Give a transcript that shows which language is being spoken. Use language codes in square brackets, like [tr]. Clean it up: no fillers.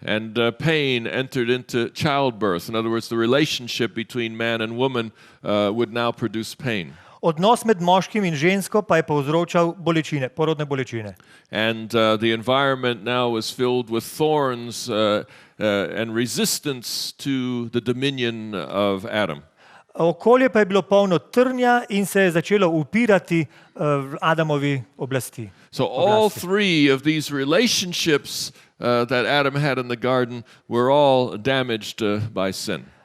[en] And pain entered into childbirth. In other words, the relationship between man and woman would now produce pain. [sl] Odnos med moškim in žensko pa je povzročal bolečine, porodne bolečine. [en] And the environment now was filled with thorns and resistance to the dominion of Adam. [sl] Okolje pa je bilo polno trnja in se je začelo upirati Adamovi oblasti. [en] So all three of these relationships that Adam had in the garden were all damaged by sin.